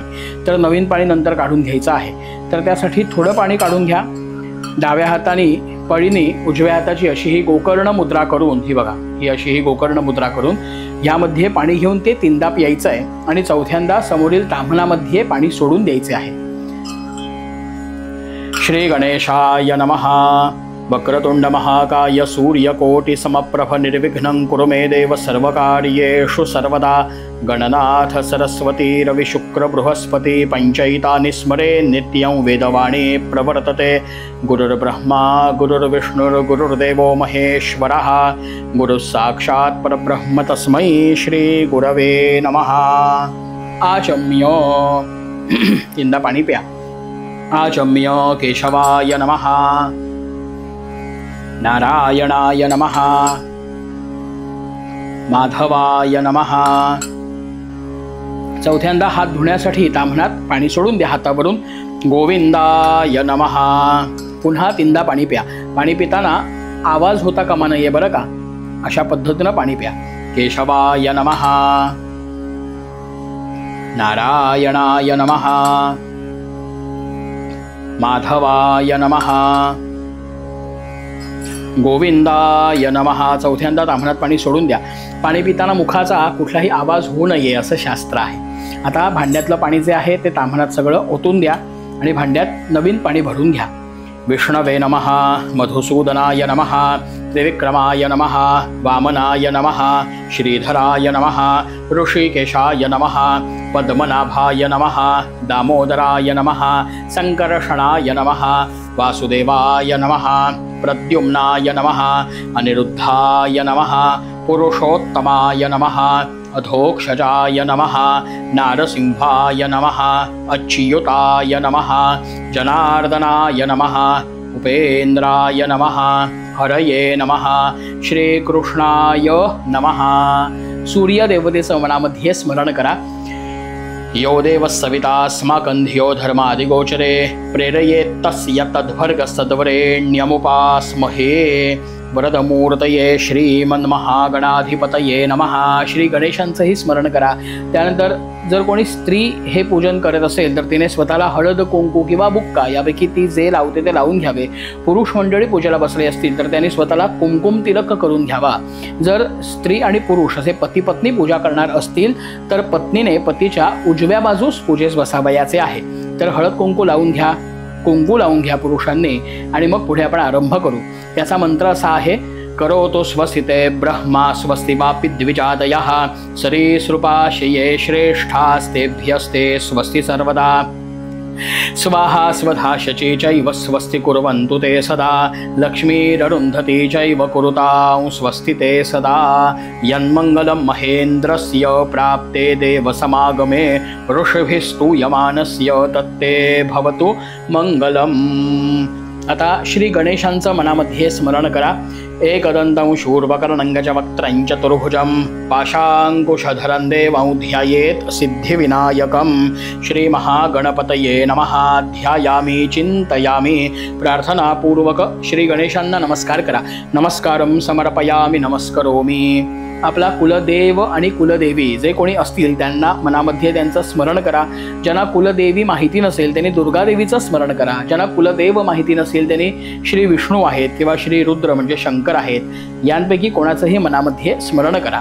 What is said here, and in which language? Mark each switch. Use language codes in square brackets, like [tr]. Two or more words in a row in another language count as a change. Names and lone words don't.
[mr] तर नवीन पाणी नंतर काढून घ्यायचं आहे. तर त्यासाठी थोडं पाणी काढून घ्या. डाव्या हाताने पळीने उजव्या हाताची अशी ही गोकर्ण मुद्रा करून, ही बघा, ही अशी ही गोकर्ण मुद्रा करून यामध्ये पाणी घेऊन ते 3दा प्यायचं आहे आणि 4थ्यांदा समोरील ताम्हणामध्ये पाणी सोडून द्यायचे आहे. [sa] श्री गणेशाय नमः. वक्रतुंड महाकाय सूर्यकोटि समप्रभ निर्विघ्नं कुरु मे देव सर्वकार्येषु सर्वदा। गणनाथ सरस्वती रवि शुक्र बृहस्पति पंचैतानि स्मरे नित्यं वेदवाणी प्रवर्तते। गुरुर्ब्रह्मा गुरुर्विष्णुर्गुरुर्देवो महेश्वरः गुरुः साक्षात् परब्रह्म तस्मै श्री गुरवे नमः। [mr] आचम्य इंदा पाणी प्या। [sa] आचम्य केशवाय नमः, नारायणाय नमः, माधवाय नमः। [mr] चौथ्यांदा हात धुण्यासाठी ताम्हणात पाणी सोडून द्या हातावरून। [sa] गोविंदाय नमः। [mr] पुन्हा तीनदा पाणी प्या। पाणी पिताना आवाज होता कामा नये बरं का, अशा पद्धतीनं पाणी प्या। [sa] केशवाय नमः, नारायणाय नमः, माधवाय नमः, गोविंदाय नमः। [mr] चौथ्यांदा ताम्हणात पाणी सोडून द्या। पाणी पिताना मुखाचा कुठलाही आवाज होऊ नये असं शास्त्र आहे। आता भांड्यातलं पाणी जे आहे ते ताम्हणात सगळं ओतून द्या आणि भांड्यात नवीन पाणी भरून घ्या। [sa] विष्णवे नमः, मधुसूदनाय नमः, त्रिविक्रमाय नमः, वामनाय नमः, श्रीधराय नमः, ऋषिकेशाय नमः, पद्मनाभाय नमः, दामोदराय नमः, संकर्षणाय नमः, वासुदेवाय नमः, प्रद्युम्नाय नमः, अनिरुद्धाय नमः, पुरुषोत्तमाय नमः, अधोक्षजाय नमः, नारसिंहाय नमः, अच्युताय नमः, जनार्दनाय नमः, उपेन्द्राय नमः, हरये नमः, श्रीकृष्णाय नमः। [mr] सूर्यदेवतेचं मनामध्ये स्मरण करा। [sa] यो देवः सविता अस्माकं धियो धर्मादिगोचरे प्रेरयेत् तस्य तद्भर्गसद्वरेण्यमुपास्महे। वरदमूर्तये श्रीमन्महागणाधिपतये नमः। [mr] श्री गणेशांचंही स्मरण करा। त्यानंतर जर कोणी स्त्री हे पूजन करत असेल तर तिने स्वतःला हळद कुंकू किंवा बुक्का यापैकी ती जे लावते ते लावून घ्यावे। पुरुष मंडळी पूजेला बसले असतील तर त्यांनी स्वतःला कुंकुम तिलक करून घ्यावा। जर स्त्री आणि पुरुष असे पती पत्नी पूजा करणार असतील तर पत्नीने पतीच्या उजव्या बाजूस पूजेस बसावयाचे आहे। तर हळद कुंकू लावून घ्या, कुंकू लावून घ्या पुरुषांनी आणि मग पुढे आपण आरंभ करू। त्याचा मंत्र असा आहे, [sa] करोतु स्वस्तिते ब्रह्मा स्वस्ति वापि द्विजादयः सरीसृपाशये श्रेष्ठास्तेभ्यस्ते स्वस्ति सर्वदा। स्वाहा स्वधा शची चैव स्वस्ति कुर्वन्तु ते सदा। लक्ष्मीररुन्धती चैव कुरुतां स्वस्ति ते सदा। यन्मङ्गलं महेन्द्रस्य प्राप्ते देवसमागमे ऋषिभिस्तूयमानस्य तत्ते भवतु मंगलम्। [mr] आता श्री गणेशांचं मनामध्ये स्मरण करा। [sa] एकदन्तं शूर्पकर्णं गजवक्त्रं चतुर्भुजं पाशाङ्कुशधरं देवं ध्यायेत् सिद्धिविनायकं। श्रीमहागणपतये नमः। ध्यायामि चिंतयामि। [mr] प्रार्थनापूर्वक श्री गणेशांना नमस्कार करा। [sa] नमस्कारं समर्पयामि, नमस्करोमि। [mr] आपला कुलदेव आणि कुलदेवी जे कोणी असतील त्यांना मनामध्ये त्यांचं स्मरण करा। ज्यांना कुलदेवी माहिती नसेल त्यांनी दुर्गादेवीचं स्मरण करा। ज्यांना कुलदेव माहिती नसेल त्यांनी श्री विष्णू आहेत किंवा श्री रुद्र म्हणजे शंकर आहेत, यांपैकी कोणाचंही मनामध्ये स्मरण करा।